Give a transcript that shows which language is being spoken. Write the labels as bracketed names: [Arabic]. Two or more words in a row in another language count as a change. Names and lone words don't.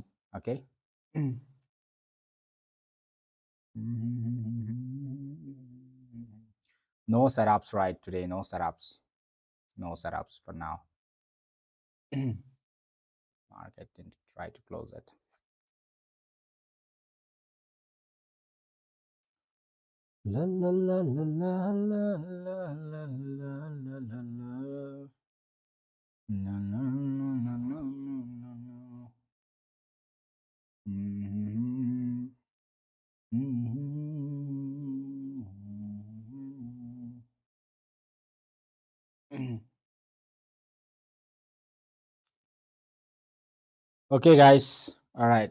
[English] Okay. No setups right today. No setups. No setups for now. Market didn't try to close it. La la la la la la la la la la la la. No, no, no, no, no, no, no. Mhm, mhm. Okay, guys. All right.